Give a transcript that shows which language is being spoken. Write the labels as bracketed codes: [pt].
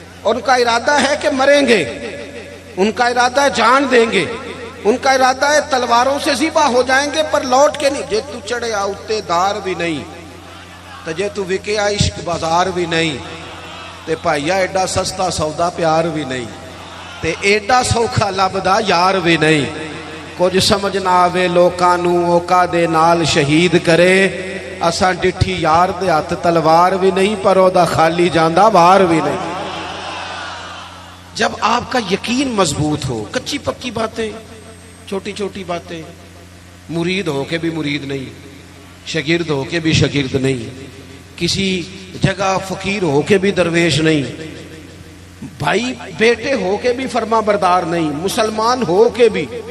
[ur] ان کا ارادہ ہے کہ مریں گے، ان کا ارادہ ہے جان دیں گے، ان کا ارادہ ہے تلواروں سے ذبح ہو جائیں گے پر لوٹ کے نہیں. [pa] جے تو چڑھے آؤتے دار بھی نہیں تے جے تو وکے عشق بازار بھی نہیں، تے بھائیا ایڈا سستا سودا پیار بھی نہیں، تے ایڈا سوکھا لبدا یار بھی نہیں. کچھ سمجھ نہ آوے لوکاں نوں اوکا دے نال شہید کرے، اساں ڈٹھی یار دے ہاتھ تلوار بھی نہیں پر او دا خالی جاندا وار بھی نہیں. [ur] جب آپ کا یقین مضبوط ہو، کچی پکی باتیں، چھوٹی چھوٹی باتیں، مرید ہو کے بھی مرید نہیں، شاگرد ہو کے بھی شاگرد نہیں، کسی جگہ فقیر ہو کے بھی درویش نہیں، بھائی بیٹے ہو کے بھی فرما بردار نہیں، مسلمان ہو کے بھی.